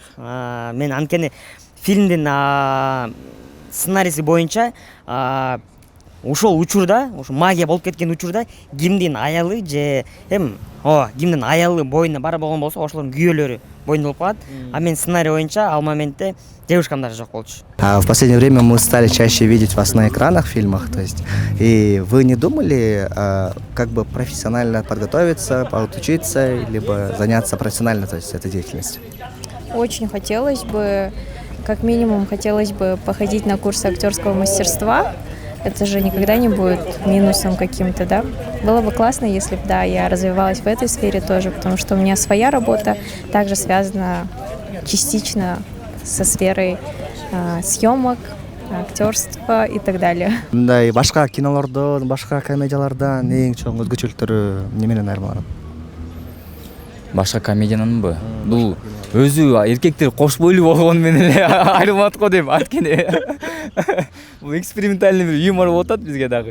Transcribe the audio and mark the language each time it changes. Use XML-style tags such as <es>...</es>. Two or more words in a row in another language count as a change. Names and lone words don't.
<ky>Мен анткени фильмдин сценарийси боюнча ошол учурда, ошо магия болуп кеткен учурда кимдин аялы же кимдин аялы боюнда бар болгон болсо, ошолордун күйөөлөрү боюнда болуп калат. Мен сценарий боюнча ал моментте</ky> <ru>девушкам даже</ru> <ky>жок болчу.</ky> <ru>В последнее время мы стали чаще видеть вас на экранах, в фильмах, то есть. И вы не думали, как бы профессионально подготовиться, подучиться, либо заняться профессионально, то есть, этой деятельностью? Очень хотелось бы, как минимум, хотелось бы походить на курсы актерского мастерства. это же никогда не будет минусом каким-то, да. Было бы классно, если бы, да, я развивалась в этой сфере тоже, потому что у меня своя работа также связана частично со сферой съемок, актерства и так далее.</ru> <ky>Мындай башка кинолордон, башка комедиялардан эң чоң өзгөчөлүктөрү неменен айырмаланат? Башка комедиянанбы? Бул өзү эркектер кош бойлуу болгону менен эле айырылат го дейм. Анткени бул экспериментальный бир юмор болуп атат бизге дагы.</ky>